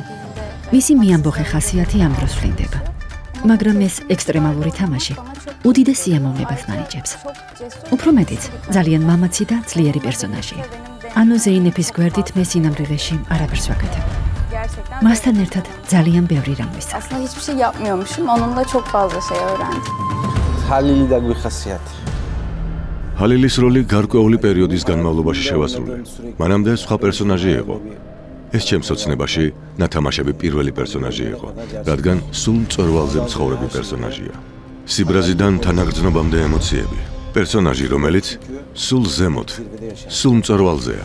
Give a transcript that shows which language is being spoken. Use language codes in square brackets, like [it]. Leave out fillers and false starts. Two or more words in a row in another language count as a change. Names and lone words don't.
[ka] მისი მეამბოხე ხასიათი ამ დროს ვლინდება. მაგრამ ეს ექსტრემალური თამაში უდიდეს სიამოვნებას მანიჭებს. უფრო მეტიც, ძალიან მამაცი და ძლიერი პერსონაჟია. ანუ ზეინეფის გვერდით მე სინამდვილეში არაფერს ვაკეთებ. Mastan ერთად ძალიან ბევრი რამ ვისწავლე. [tr] Aslında hiçbir şey yapmıyormuşum. Onunla çok fazla şey öğrendim. [ka] Halili დაგვიხასიათე. ჰალილის როლი გარკვეული პერიოდის განმავლობაში შევასრულე. მანამდე სხვა პერსონაჟი იყო. ეს ჩემს ოცნებაში ნათამაშები პირველი პერსონაჟი იყო, რადგან სულ მწვერვალზე მცხოვრები პერსონაჟია. სიბრაზიდან თანაგრძნობამდე ემოციები. პერსონაჟი, რომელიც სულ ზემოთ, სულ მწვერვალზეა.